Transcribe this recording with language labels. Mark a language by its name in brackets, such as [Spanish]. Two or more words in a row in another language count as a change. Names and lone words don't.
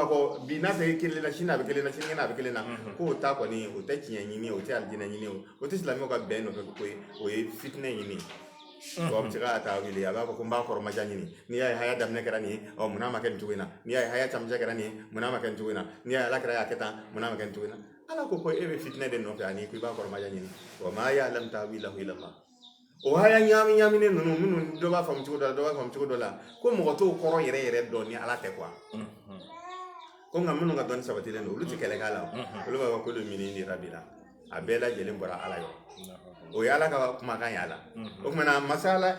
[Bambara] kɔ bi n'a fɛ kelen na sini a bɛ kelen na sinikɛnɛ a bɛ kelen na k'o ta kɔni o tɛ tiɲɛ ɲini o tɛ alijinɛ ɲini o tɛ silamɛw ka bɛn nɔfɛ ko ye o ye fitinɛ ɲini wa bɛ se ka taa wili a b'a fɔ ko n b'a kɔrɔmaja ɲini n'i y'a ye haya daminɛ kɛra nin ye mun n'a ma kɛ nin cogo in na n'i y'a ye haya camancɛ kɛra nin ye mun n'a ma kɛ nin cogo in na n'i y'a ye ala kɛra y'a kɛ tan mun n'a ma kɛ nin cogo in na ala ko e bɛ fitinɛ de nɔfɛ ani ko i b'a kɔrɔmaja ɲini wa [Arabic] ما يعلم تأويله إلا الله [Bambara] o haya ɲagaminen ninnu minnu dɔ b'a faamu cogo dɔ la dɔ b'a faamu cogo dɔ la ko mɔgɔ t'o kɔrɔ yɛrɛ yɛrɛ dɔn ni ala tɛ quoi ko nka minnu ka dɔnni sabatilen don olu tɛ kɛlɛ k'a la olu b'a fɔ ko min ni rabila a bɛɛ lajɛlen bɔra ala yɔrɔ o ye ala ka kumakan y'a la o kumana masala